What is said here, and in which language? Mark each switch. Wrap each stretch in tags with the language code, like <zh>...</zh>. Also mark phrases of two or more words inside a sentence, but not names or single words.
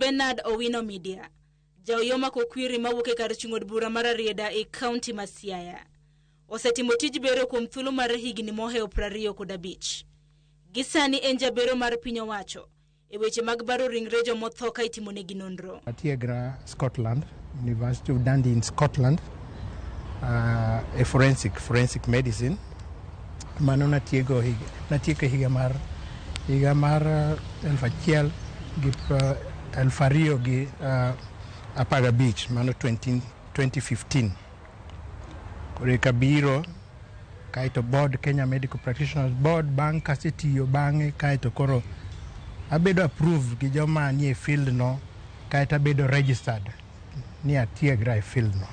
<luo>Bernard Owino Midia, jaoyoma kokwiri mawuok e kar chung'od bura mar Arieda e kaunti ma Siaya. Osetimo tij bero kuom thuolo mar higni moheo 25. Gisani en jabero mar piny owacho e weche mag baro ringre jomotho ka itimonegi nonro.</luo> <en>Atiegra Scotland, University of Dundee in Scotland, a forensic medicine.</en> <luo>Mano natieko higa mar 2015, mano 2015. Kore kabiro kaito board Kenya Medical Practitioners Board bang' kasetiyo bang'e kaito koro abedo approved gi joma nie field no kaito abedo registered ni atiegra e field no.</luo>